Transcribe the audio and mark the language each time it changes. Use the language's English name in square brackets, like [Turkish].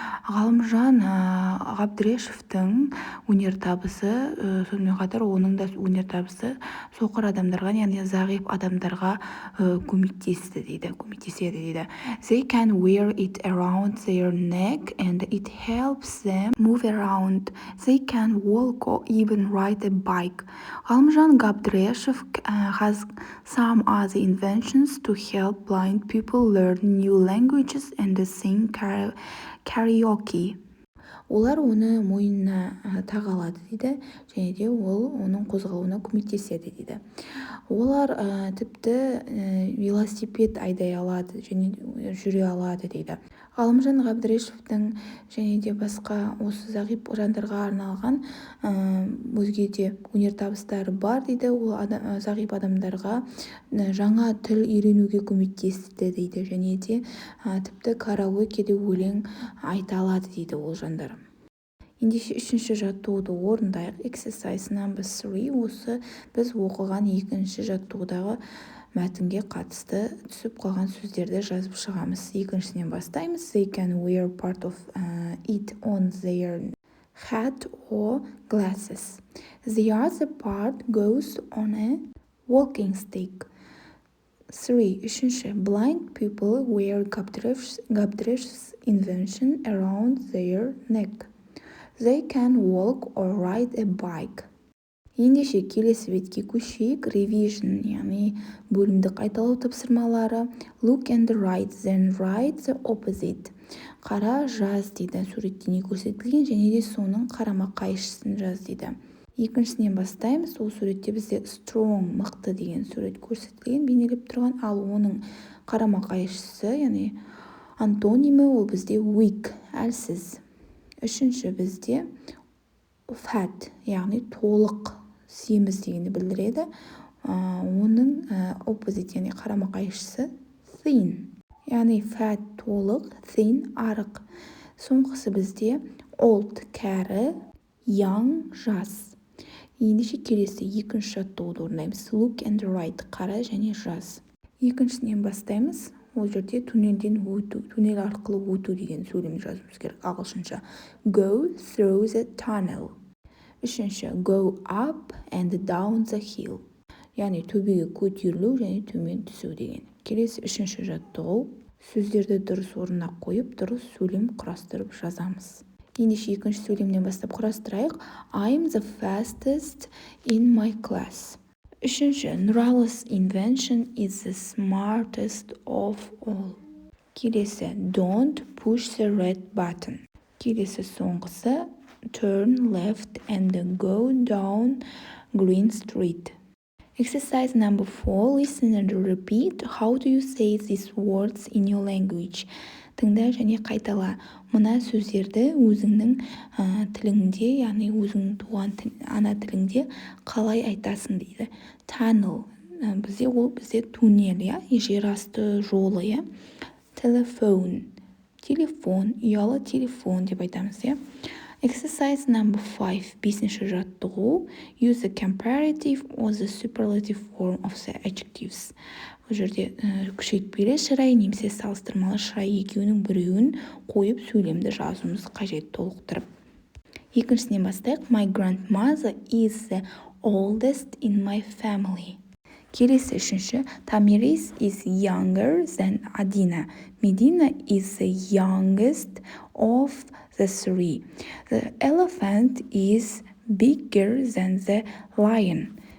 [Kazakh] Ғалымжан Ғабдрешевтің өнертабысы, сонымен қатар оның да өнертабысы соқыр адамдарға, яғни зағип адамдарға көмектеседі дейді. [English] They can wear it around their neck and it helps them move around. They can walk or even ride a bike. Ғалымжан Габдрешев has some other inventions to help blind people learn new languages and sing karaoke. [Kazakh] Олар оны мойнына таға алады дейді, және де ол оның қозғалуына көмектеседі дейді. Олар тіпті велосипед айдай алады және жүре алады дейді. Ғалымжан Ғабдрешевтің және де басқа осы зағип жандарға арналған өзге де өнертабыстары бар дейді. Ол зағип адамдарға жаңа тіл үйренуге көмектесті дейді, және де тіпті караокеде өлең айта алады дейді ол жандар. Ендеше үшінші жаттығуды орындайық. [English] Exercise number 3, [Kazakh] осы біз оқыған екінші жаттығудағы мәтінге қатысты түсіп қалған сөздерді жазып шығамыз. Екіншісінен бастаймыз. [English] They can wear part of it on their hat or glasses. The other part goes on a walking stick. [Kazakh] 3. Үшінші. [English] Blind people wear Gabdresh's invention around their neck. They can walk or ride a bike. [Kazakh] Ендеше келесі бетке көшейік. Revision, яғни бөлімді қайталау тапсырмалары. [English] Look and write, then write the opposite. [Kazakh] Қара, жаз дейді. Суретте не көрсетілген, және де соның қарама қайшысын жаз дейді. Екіншісінен бастаймыз. Ол суретте бізде strong, мықты деген сурет көрсетілген, бейнелеп тұрған, ал оның қарама қайшысы, яғни антонимі, ол бізде weak, әлсіз. Үшінші бізде fat, яғни толық, семіз дегенді білдіреді. Оның opposite, яғни қарама қайшысы thin, яғни fat толық, thin арық. Соңғысы бізде old кәрі, young жас. Ендеше келесі екінші жаттығуды орындаймыз. [English] Look and write, [Kazakh] қара және жаз. Екіншісінен бастаймыз. Ол жерде туннелден өту, туннел арқылы өту деген сөйлем жазуымыз керек ағылшынша. [English] Go through the tunnel. [Kazakh] Үшінші, [English] go up and down the hill. [Kazakh] Яғни төбеге көтерілу және төмен түсу деген. Келесі үшінші жаттығу. Сөздерді дұрыс орнына қойып, дұрыс сөйлем құрастырып жазамыз. Ендеше екінші сөйлемнен бастап құрастырайық. [English] I'm the fastest in my class. [Kazakh] Үшінші, [English] Nural's invention is the smartest of all. [Kazakh] Келесі, [English] don't push the red button. [Kazakh] Келесі соңғысы, [English] turn left and go down Green Street. Exercise number 4, listen and repeat. How do you say these words in your language? [Kazakh] Тыңда және қайтала. Мына сөздерді өзіңнің тіліңде, яғни өзіңнің туған ана тіліңде қалай айтасың дейді. Tunnel, бізде туннел, жер асты жолы. Telephone, телефон, ұялы телефон деп айтамыз. [English] Exercise number 5. [Kazakh] Бесінші жаттығу. [English] Use the comparative or the superlative form of the adjectives. [Kazakh] Бұл жерде күшейтпелі шырай немесе салыстырмалы шырай екеуінің біреуін қойып сөйлемді жазуымыз қажет толықтырып. Екіншісінен бастайық. [English] My grandmother is the oldest in my family. [Kazakh] Келесі үшінші. [English] Tamiris is younger than Adina. Medina is the youngest of the three. The elephant is bigger than the lion.